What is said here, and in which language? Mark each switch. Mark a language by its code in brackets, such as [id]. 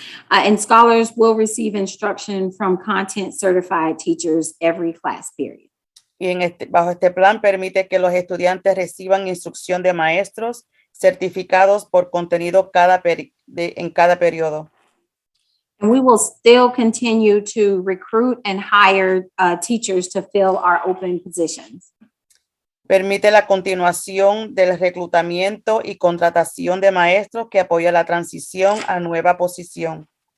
[en] And scholars will receive instruction from content certified teachers every class period. [es] Y bajo este plan permite que los estudiantes reciban instrucción de maestros certificados por contenido en cada periodo. [en] And we will still continue to recruit and hire teachers to fill our open positions. [es] Permite la continuación del reclutamiento y contratación de maestros que apoya la transición a nueva posición.